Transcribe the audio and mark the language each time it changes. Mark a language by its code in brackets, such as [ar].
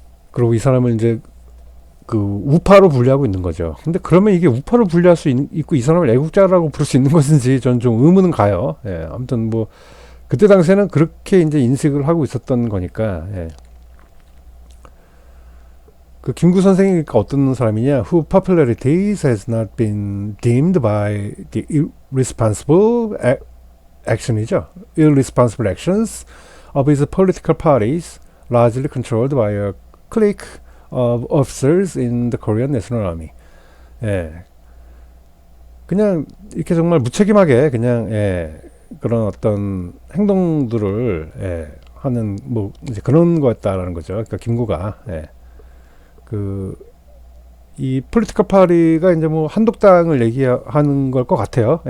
[ko] 그리고 이 사람을 이제 그 우파로 분류하고 있는 거죠. 근데 그러면 이게 우파로 분류할 수 있고 이 사람을 애국자라고 부를 수 있는 것인지 전 좀 의문은 가요. 예. 아무튼 뭐 그때 당시에는 그렇게 이제 인식을 하고 있었던 거니까. 예. 그 김구 선생이 그러니까 어떤 사람이냐? [en] Who popularity has not been deemed by the irresponsible action이죠. Irresponsible actions of his political parties, largely controlled by a clique of officers in the Korean National Army. [ko] 예. 그냥 이렇게 정말 무책임하게 그냥 그런 어떤 행동들을 하는 뭐 이제 그런 거였다라는 거죠. 그러니까 김구가 이 폴리티컬 파리가 이제 뭐 한독당을 얘기하는 걸 것 같아요.